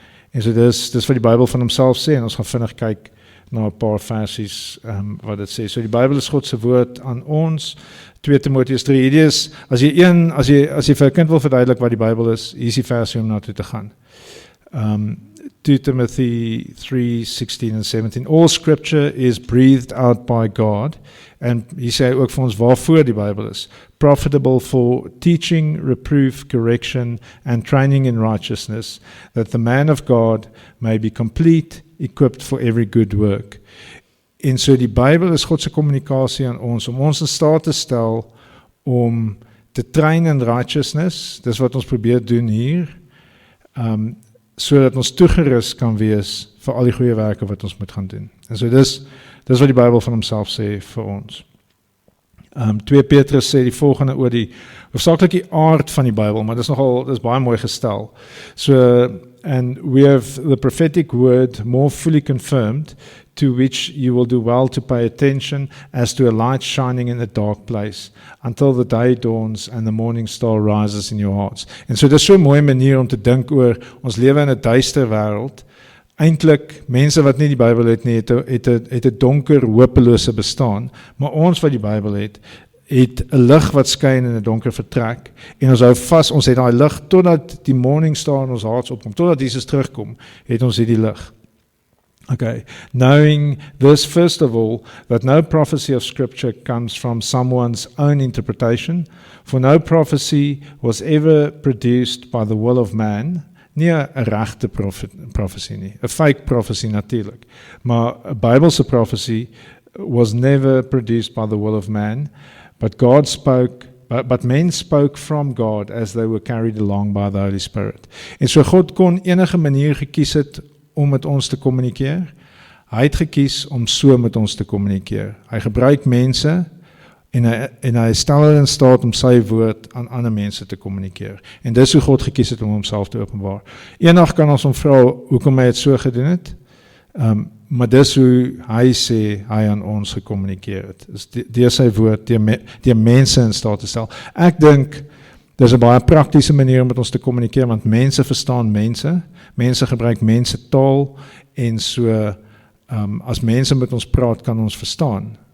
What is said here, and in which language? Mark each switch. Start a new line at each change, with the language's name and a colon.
Afrikaans: En so dis wat die Bybel van homself sê, en ons gaan vinnig kyk na 'n paar versies wat dit sê. So die Bybel is God se woord aan ons. 2 Timoteus 3, hierdie is, as jy vir 'n kind wil verduidelik wat die Bybel is, hier is die versie om na toe te gaan.
English: 2 Timothy 3, 16 and 17. All scripture is breathed out by God.
Afrikaans: En hier sê ook vir ons waarvoor die Bybel is.
English: Profitable for teaching, reproof, correction and training in righteousness, that the man of God may be complete, equipped for every good work.
Afrikaans: En so die Bybel is God se kommunikasie aan ons, om ons in staat te stel om te
English: train in righteousness,
Afrikaans: dis wat ons probeer doen hier, sodat ons toegerus kan wees vir al die goeie werke wat ons moet gaan doen. En so dis wat die Bybel van homself sê vir ons. 2 Petrus sê die volgende oor die hoofsaaklik die aard van die Bybel, maar dis baie mooi gestel.
English: So, and we have the prophetic word more fully confirmed, to which you will do well to pay attention as to a light shining in a dark place, until the day dawns and the morning star rises in your hearts.
Afrikaans: En so dis so 'n mooi manier om te dink oor ons lewe in 'n duister wêreld. Eintlik, mense wat nie die Bybel het nie, het 'n donker, hopelose bestaan, maar ons wat die Bybel het 'n lig wat skyn in 'n donker vertrek, en ons hou vas, ons het daai lig totdat die morning star in ons hart opkom, totdat Jesus terugkom, het ons hierdie lig.
English: Okay, knowing this, first of all, that no prophecy of Scripture comes from someone's own interpretation, for no prophecy was ever produced by the will of man,
Afrikaans: nie 'n regte prophecy nie, 'n fake prophecy natuurlik, maar 'n Bybelse
English: prophecy was never produced by the will of man, but God spoke but men spoke from God as they were carried along by the Holy Spirit.
Afrikaans: En so God kon enige manier gekies het om met ons te kommunikeer. Hy het gekies om so met ons te kommunikeer. Hy gebruik mense en hy stel hulle in staat om sy woord aan ander mense te kommunikeer. En dis hoe God gekies het om homself te openbaar. Eendag kan ons hom vra hoekom hy het so gedoen het. Maar dis hoe hy sê hy aan ons gekommunikeer het. Deur sy woord, deur mense in staat te stel. Ek dink dis 'n baie praktiese manier om met ons te kommunikeer, want mense verstaan mense. Mense gebruik mense taal en so as mense met ons praat, kan ons verstaan.